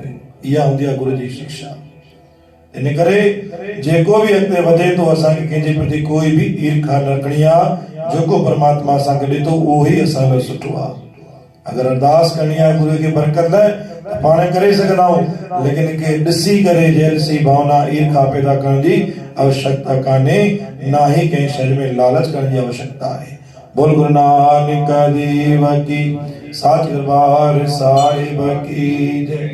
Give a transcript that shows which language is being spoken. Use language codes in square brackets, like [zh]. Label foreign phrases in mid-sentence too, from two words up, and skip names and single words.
[sd] इहा हूंदी आहे गुरु जी शिक्षा। इन करे जेको बि अॻिते वधे थो असांखे कंहिंजे प्रति कोई बि ईर्खा न रखणी आहे। जेको परमात्मा असांखे ॾिठो उहो ई असां लाइ सुठो आहे। अगरि अरदास करणी आहे गुरू खे बरकत लाइ त पाण करे सघंदा आहियूं लेकिन के ॾिसी करे जेलसी भावना ईर्खा पैदा करण जी आवश्यकता कान्हे। ना ही कंहिं शइ में लालच करण जी आवश्यकता आहे। [hi] बोल गुरु नानक देव की साच दरबार साहिब की जय।